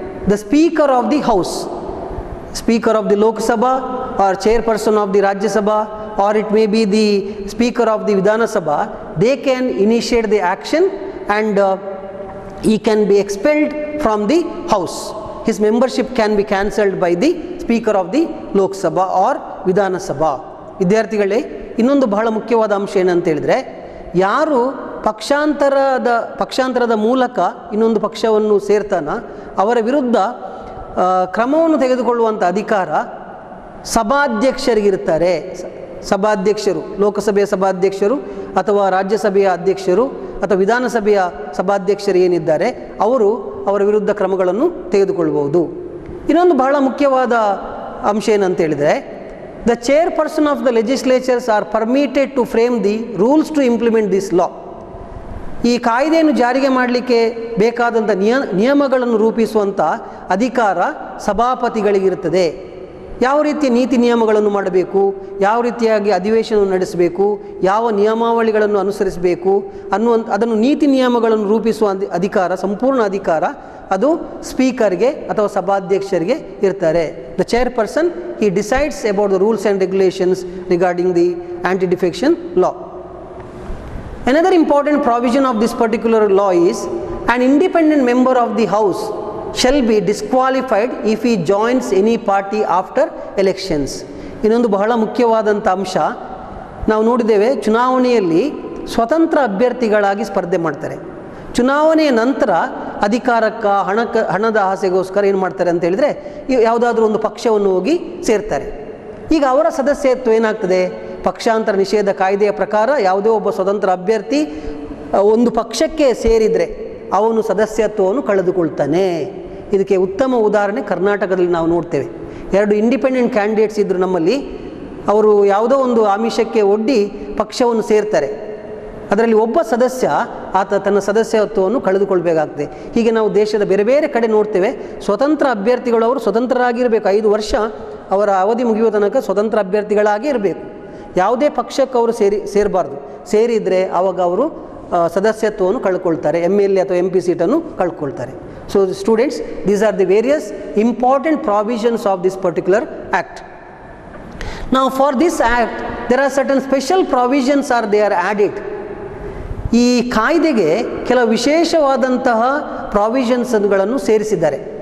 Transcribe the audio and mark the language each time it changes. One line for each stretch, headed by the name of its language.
English: The Speaker of the House, Speaker of the Lok Sabha or Chairperson of the Rajya Sabha, or it may be the Speaker of the Vidhana Sabha. They can initiate the action and he can be expelled from the House. His membership can be cancelled by the Speaker of the Lok Sabha or Vidhana Sabha.
Kannada: ವಿದ್ಯಾರ್ಥಿಗಳೇ, ಇನ್ನೊಂದು ಬಹಳ ಮುಖ್ಯವಾದ ಅಂಶ ಏನಂತ ಹೇಳಿದರೆ, ಯಾರು ಪಕ್ಷಾಂತರದ ಮೂಲಕ ಇನ್ನೊಂದು ಪಕ್ಷವನ್ನು ಸೇರ್ತಾನ ಅವರ ವಿರುದ್ಧ ಕ್ರಮವನ್ನು ತೆಗೆದುಕೊಳ್ಳುವಂಥ ಅಧಿಕಾರ ಸಭಾಧ್ಯಕ್ಷರಿಗಿರ್ತಾರೆ. ಸಭಾಧ್ಯಕ್ಷರು, ಲೋಕಸಭೆಯ ಸಭಾಧ್ಯಕ್ಷರು ಅಥವಾ ರಾಜ್ಯಸಭೆಯ ಅಧ್ಯಕ್ಷರು ಅಥವಾ ವಿಧಾನಸಭೆಯ ಸಭಾಧ್ಯಕ್ಷರು ಏನಿದ್ದಾರೆ ಅವರು ಅವರ ವಿರುದ್ಧ ಕ್ರಮಗಳನ್ನು ತೆಗೆದುಕೊಳ್ಳಬಹುದು. ಇನ್ನೊಂದು ಬಹಳ ಮುಖ್ಯವಾದ ಅಂಶ ಏನಂತ ಹೇಳಿದರೆ,
English: The chairperson of the legislatures are permitted to frame the rules to implement this law.
Kannada: ಈ ಕಾಯ್ದೆಯನ್ನು ಜಾರಿಗೆ ಮಾಡಲಿಕ್ಕೆ ಬೇಕಾದಂಥ ನಿಯಮಗಳನ್ನು ರೂಪಿಸುವಂಥ ಅಧಿಕಾರ ಸಭಾಪತಿಗಳಿಗಿರುತ್ತದೆ. ಯಾವ ರೀತಿಯ ನೀತಿ ನಿಯಮಗಳನ್ನು ಮಾಡಬೇಕು, ಯಾವ ರೀತಿಯಾಗಿ ಅಧಿವೇಶನವನ್ನು ನಡೆಸಬೇಕು, ಯಾವ ನಿಯಮಾವಳಿಗಳನ್ನು ಅನುಸರಿಸಬೇಕು ಅದನ್ನು ನೀತಿ ನಿಯಮಗಳನ್ನು ರೂಪಿಸುವ ಅಧಿಕಾರ, ಸಂಪೂರ್ಣ ಅಧಿಕಾರ ಅದು ಸ್ಪೀಕರ್ಗೆ ಅಥವಾ ಸಭಾಧ್ಯಕ್ಷರಿಗೆ ಇರ್ತಾರೆ.
English: The chairperson he decides about the rules and regulations regarding the anti-defection law. Another important provision of this particular law is an independent member of the House shall be disqualified if he joins any party after elections.
Kannada: ಇನ್ನೊಂದು ಬಹಳ ಮುಖ್ಯವಾದಂಥ ಅಂಶ, ನಾವು ನೋಡಿದ್ದೇವೆ, ಚುನಾವಣೆಯಲ್ಲಿ ಸ್ವತಂತ್ರ ಅಭ್ಯರ್ಥಿಗಳಾಗಿ ಸ್ಪರ್ಧೆ ಮಾಡ್ತಾರೆ. ಚುನಾವಣೆಯ ನಂತರ ಅಧಿಕಾರಕ್ಕೆ ಹಣದ ಆಸೆಗೋಸ್ಕರ ಏನು ಮಾಡ್ತಾರೆ ಅಂತ ಹೇಳಿದರೆ ಯಾವುದಾದ್ರೂ ಒಂದು ಪಕ್ಷವನ್ನು ಹೋಗಿ ಸೇರ್ತಾರೆ. ಈಗ ಅವರ ಸದಸ್ಯತ್ವ ಏನಾಗ್ತದೆ? ಪಕ್ಷಾಂತರ ನಿಷೇಧ ಕಾಯ್ದೆಯ ಪ್ರಕಾರ ಯಾವುದೇ ಒಬ್ಬ ಸ್ವತಂತ್ರ ಅಭ್ಯರ್ಥಿ ಒಂದು ಪಕ್ಷಕ್ಕೆ ಸೇರಿದರೆ ಅವನು ಸದಸ್ಯತ್ವವನ್ನು ಕಳೆದುಕೊಳ್ತಾನೆ. ಇದಕ್ಕೆ ಉತ್ತಮ ಉದಾಹರಣೆ ಕರ್ನಾಟಕದಲ್ಲಿ ನಾವು ನೋಡ್ತೇವೆ. 2
English: independent candidates
Kannada: ಇದ್ದರು ನಮ್ಮಲ್ಲಿ. ಅವರು ಯಾವುದೋ ಒಂದು ಆಮಿಷಕ್ಕೆ ಒಡ್ಡಿ ಪಕ್ಷವನ್ನು ಸೇರ್ತಾರೆ. ಅದರಲ್ಲಿ ಒಬ್ಬ ಸದಸ್ಯ ತನ್ನ ಸದಸ್ಯತ್ವವನ್ನು ಕಳೆದುಕೊಳ್ಬೇಕಾಗ್ತದೆ. ಹೀಗೆ ನಾವು ದೇಶದ ಬೇರೆ ಬೇರೆ ಕಡೆ ನೋಡ್ತೇವೆ. ಸ್ವತಂತ್ರ ಅಭ್ಯರ್ಥಿಗಳು ಅವರು ಸ್ವತಂತ್ರರಾಗಿರಬೇಕು. 5 ವರ್ಷ ಅವರ ಅವಧಿ ಮುಗಿಯುವ ತನಕ ಸ್ವತಂತ್ರ ಅಭ್ಯರ್ಥಿಗಳಾಗೇ ಇರಬೇಕು. ಯಾವುದೇ ಪಕ್ಷಕ್ಕೆ ಅವರು ಸೇರಬಾರ್ದು. ಸೇರಿದರೆ ಆವಾಗ ಅವರು ಸದಸ್ಯತ್ವವನ್ನು ಕಳ್ಕೊಳ್ತಾರೆ, MLA ಅಥವಾ MP ಸೀಟನ್ನು ಕಳ್ಕೊಳ್ತಾರೆ.
English: So students, these are the various important provisions of this particular act. Now for this act there are certain special provisions they are added.
Kannada: ಈ ಕಾಯ್ದೆಗೆ ಕೆಲವು ವಿಶೇಷವಾದಂತಹ ಪ್ರಾವಿಷನ್ಸ್ಗಳನ್ನು ಸೇರಿಸಿದ್ದಾರೆ.